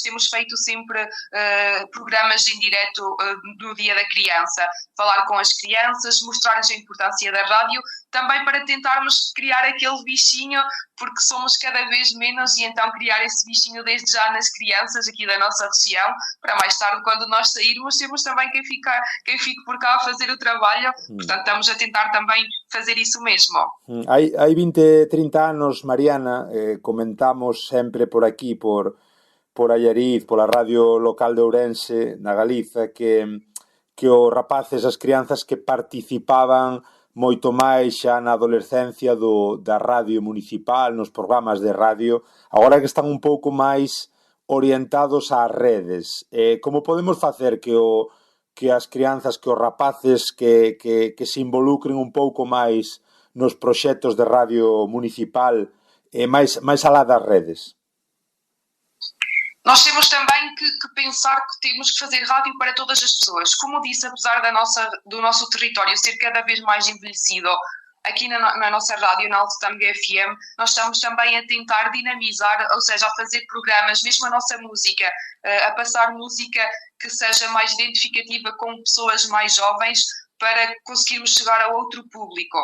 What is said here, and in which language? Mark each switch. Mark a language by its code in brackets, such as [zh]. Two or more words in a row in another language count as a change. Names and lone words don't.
[pt] Temos feito sempre programas em direto do Dia da Criança, falar com as crianças, mostrar-lhes a importância da rádio também para tentarmos criar aquele bichinho, porque somos cada vez menos, e então criar esse bichinho desde já nas crianças aqui da nossa região, para mais tarde, quando nós sairmos, temos também quem fique por cá a fazer o trabalho. Portanto, estamos a tentar também fazer isso mesmo. [gl] Hai 20, 30 anos, Mariana, comentamos sempre por aquí, por Allariz, pola radio local de Ourense, na Galiza, que os rapaces, as crianzas que participaban moito máis xa na adolescencia da radio municipal, nos programas de radio, agora que están un pouco máis orientados ás redes. Como podemos facer que as crianzas, que os rapaces que se involucren un pouco máis nos proxectos de radio municipal máis alá das redes? [pt] Nós temos também que pensar que temos que fazer rádio para todas as pessoas. Como disse, apesar do nosso território ser cada vez mais envelhecido, aqui na nossa rádio, na Alto Tâmega FM, nós estamos também a tentar dinamizar, ou seja, a fazer programas, mesmo a nossa música, a passar música que seja mais identificativa com pessoas mais jovens, para conseguirmos chegar a outro público.